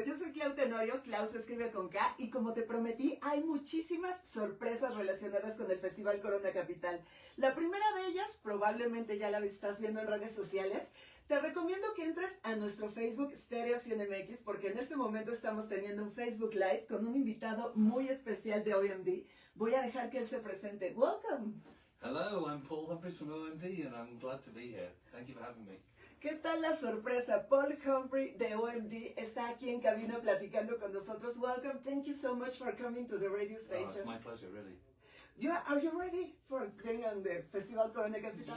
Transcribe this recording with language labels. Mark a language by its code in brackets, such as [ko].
[es] Yo soy Klau Tenorio, Klau se escribe con K, y como te prometí, hay muchísimas sorpresas relacionadas con el Festival Corona Capital. La primera de ellas, probablemente ya la estás viendo en redes sociales. Te recomiendo que entres a nuestro Facebook Stereo Cien MX, porque en este momento estamos teniendo un Facebook Live con un invitado muy especial de OMD. Voy a dejar que él se presente. [en] Welcome. Hello, I'm Paul Humphreys from OMD and I'm glad to be here. Thank you for having me. [es] ¿Qué tal la sorpresa? Paul Humphreys de OMD está aquí en cabina platicando con nosotros. [en] Welcome. Thank you so much for coming to the radio station. Oh, it's my pleasure, really. Are you ready for being on the Festival Corona Capital?